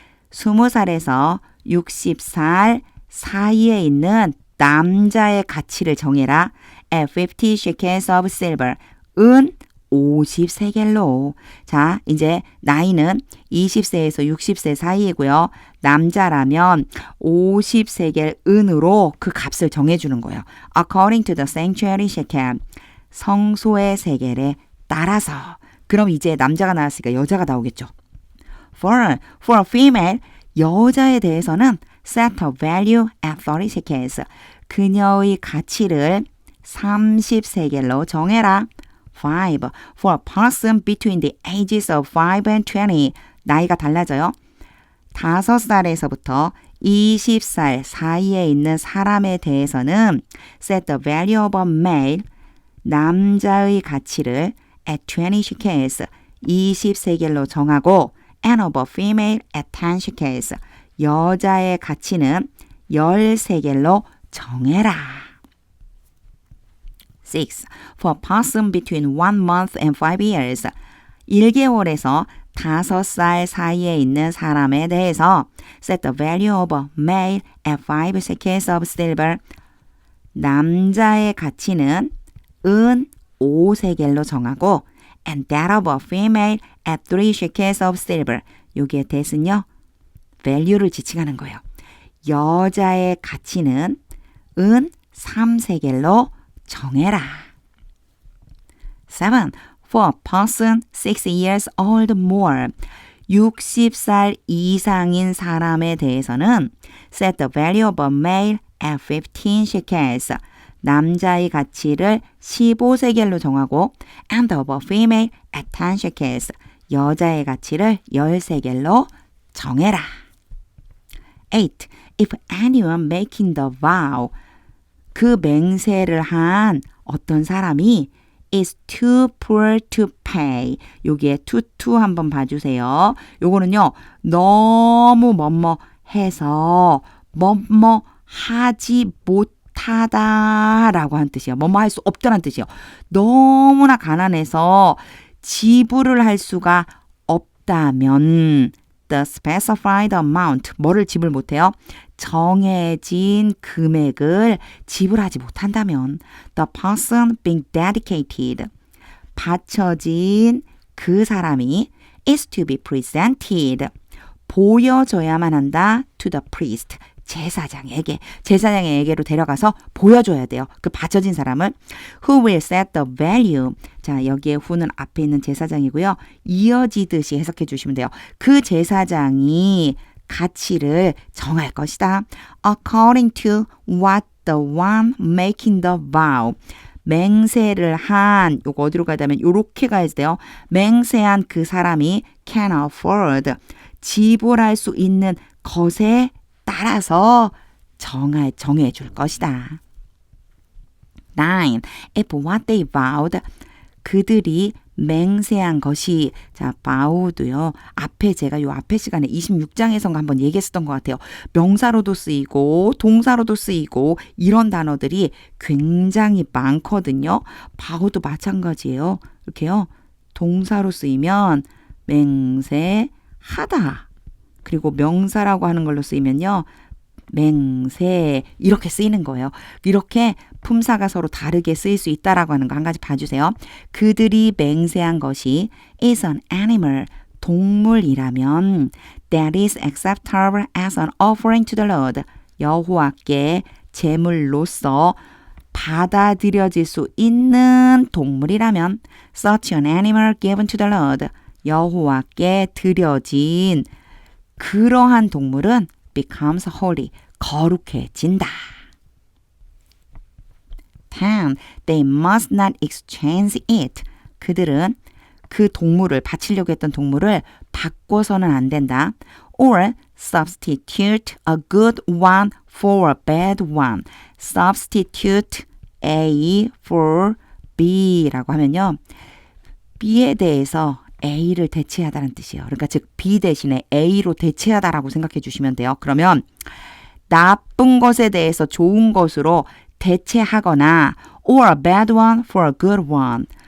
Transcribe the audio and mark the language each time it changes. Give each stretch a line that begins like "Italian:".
Korean: 20살에서 60살 사이에 있는 남자의 가치를 정해라.
English: At 50 shekels of silver.
Korean: 은 50세겔로. 자, 이제 나이는 20세에서 60세 사이이고요. 남자라면 50세겔 은으로 그 값을 정해주는 거예요.
English: According to the sanctuary shekel.
Korean: 성소의 세겔에 따라서. 그럼 이제 남자가 나왔으니까 여자가 나오겠죠.
English: For a female,
Korean: 여자에 대해서는
English: set a value at 30 shekels.
Korean: 그녀의 가치를 30세겔로 정해라. 5.
English: For a person between the ages of 5 and 20.
Korean: 나이가 달라져요. 5살에서부터 20살 사이에 있는 사람에 대해서는
English: set the value of a male.
Korean: 남자의 가치를
English: at 20 shekels.
Korean: 20세겔로 정하고
English: and of a female at 10 shekels.
Korean: 여자의 가치는 10세겔로 정해라. 6.
English: For a person between 1 month and 5 years.
Korean: 1개월에서 5살 사이에 있는 사람에 대해서
English: set the value of a male at 5 shekels of silver.
Korean: 남자의 가치는 은 5세겔로 정하고
English: and that of a female at 3 shekels of silver.
Korean: 여기에 대해서는요. value를 지칭하는 거예요. 여자의 가치는 은 3세겔로 정해라. 7.
English: For a person 6 years old more.
Korean: 60살 이상인 사람에 대해서는
English: set the value of a male at 15 shekels.
Korean: 남자의 가치를 15세겔로 정하고
English: and of a female at 10 shekels.
Korean: 여자의 가치를 10세겔로 정해라. 8.
English: If anyone making the vow.
Korean: 그 맹세를 한 어떤 사람이
English: is too poor to pay.
Korean: 여기에 to 한번 봐주세요. 요거는요. 너무 뭐뭐 해서 뭐뭐 하지 못하다라고 한 뜻이에요. 뭐뭐 할 수 없다는 뜻이에요. 너무나 가난해서 지불을 할 수가 없다면
English: the specified amount.
Korean: 뭐를 지불 못해요? 정해진 금액을 지불하지 못한다면
English: the person being dedicated.
Korean: 바쳐진 그 사람이
English: is to be presented.
Korean: 보여줘야만 한다
English: to the priest.
Korean: 제사장에게로 데려가서 보여줘야 돼요. 그 바쳐진 사람을.
English: Who will set the value.
Korean: 자, 여기에 who는 앞에 있는 제사장이고요. 이어지듯이 해석해 주시면 돼요. 그 제사장이 가치를 정할 것이다.
English: According to what the one making the vow.
Korean: 맹세를 한 요거 어디로 가자면 요렇게 가야 돼요. 맹세한 그 사람이
English: can afford
Korean: 지불할 수 있는 것에 따라서 정해 줄 것이다. 9.
English: If what they vowed
Korean: 그들이 맹세한 것이 자 vowed요. 앞에 제가 요 앞에 시간에 26장에선가 한번 얘기했었던 것 같아요. 명사로도 쓰이고 동사로도 쓰이고 이런 단어들이 굉장히 많거든요. vow도 마찬가지예요. 이렇게요. 동사로 쓰이면 맹세하다. 그리고 명사라고 하는 걸로 쓰이면요. 맹세 이렇게 쓰이는 거예요. 이렇게 품사가 서로 다르게 쓰일 수 있다라고 하는 거 한 가지 봐주세요. 그들이 맹세한 것이
English: is an animal
Korean: 동물이라면
English: that is acceptable as an offering to the Lord
Korean: 여호와께 제물로서 받아들여질 수 있는 동물이라면
English: such an animal given to the Lord
Korean: 여호와께 드려진 그러한 동물은
English: becomes holy
Korean: 거룩해진다.
English: 10. They must not exchange it.
Korean: 그들은 그 동물을 바치려고 했던 동물을 바꿔서는 안 된다.
English: Or substitute a good one for a bad one. Substitute A for B라고 하면요.
Korean: B에 대해서 A를 대체하다는 뜻이에요. 그러니까 즉 B 대신에 A로 대체하다라고 생각해 주시면 돼요. 그러면 나쁜 것에 대해서 좋은 것으로 대체하거나
English: or a bad one for a good one.